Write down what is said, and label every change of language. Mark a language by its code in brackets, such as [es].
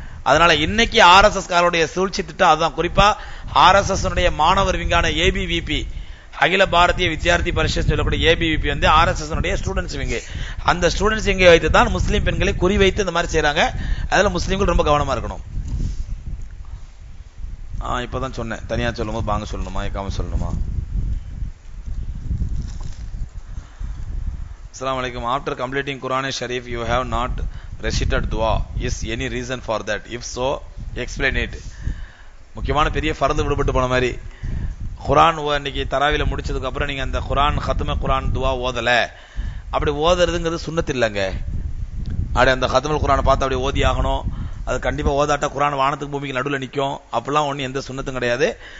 [ta] அதனால இன்னைக்கு RSS காரோடைய சூழ்ச்சி திட்டம் அதுதான். குறிப்பா RSS மாணவர் விங்கான ABVP, அகில பாரதிய வித்யார்த்தி பரிஷத் சொல்லக்கூடிய ABVP RSS ஸ்டூடெண்ட்ஸ் விங்க. அந்த ஸ்டூடெண்ட்ஸ் விங்கை வைத்து தான் முஸ்லீம் பெண்களை குறிவைத்து இந்த மாதிரி செய்யறாங்க. அதுல முஸ்லீம்கள் ரொம்ப கவனமா இருக்கணும். இப்பதான் சொன்னேன், தனியா சொல்லும்போது பாங்க சொல்லணுமா ஏக்காம சொல்லணுமா? [ar] Assalamu alaikum. [en] After completing Quran Sharif you have not recited dua. Is any reason for that? If so, explain it. [ta] முக்கியமான பெரிய ஃபர்து விடுபட்டு போன மாதிரி குர்ஆன் இன்னைக்கு தராவில முடிச்சதுக்கு அப்புறம் நீங்க அந்த குர்ஆன் கத்ம குர்ஆன் துவா ஓதல, அப்படி ஓதுறதுங்கிறது சுன்னத் இல்லங்க. அப்படி அந்த கத்மல் குர்ஆனை பார்த்து அப்படி ஓதி ஆகணும், அது கண்டிப்பா ஓதாட்டா குர்ஆன் வானத்துக்கு பூமிக்கு நடுவில் நிற்கும், அப்படிலாம் ஒன்றும் எந்த சுன்னத்தும் கிடையாது.